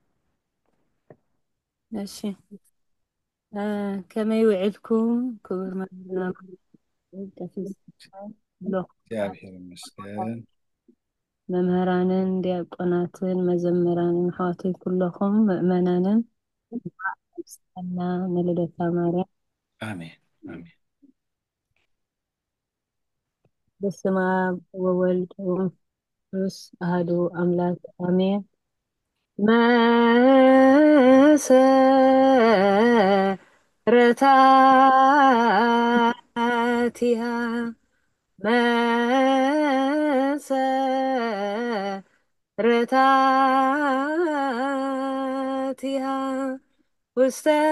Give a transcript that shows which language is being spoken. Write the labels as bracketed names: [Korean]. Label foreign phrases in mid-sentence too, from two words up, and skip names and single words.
[Tigrinya] እሺ ከመይ ውዕልኩም ክቡር መምህር እግዚአብሔር ይመስገን መምህራንን ዲያቆናትን መዘምራንን ኣሕዋተይ ኩለኹም ምእመናንን ስና ንልደታ ማርያም አሜን አሜን [Geez] በስመ አብ ወወልድ ወመንፈስ አሐዱ አምላክ አሜን መሰረታቲሃ መሰረታቲሃ ውስተ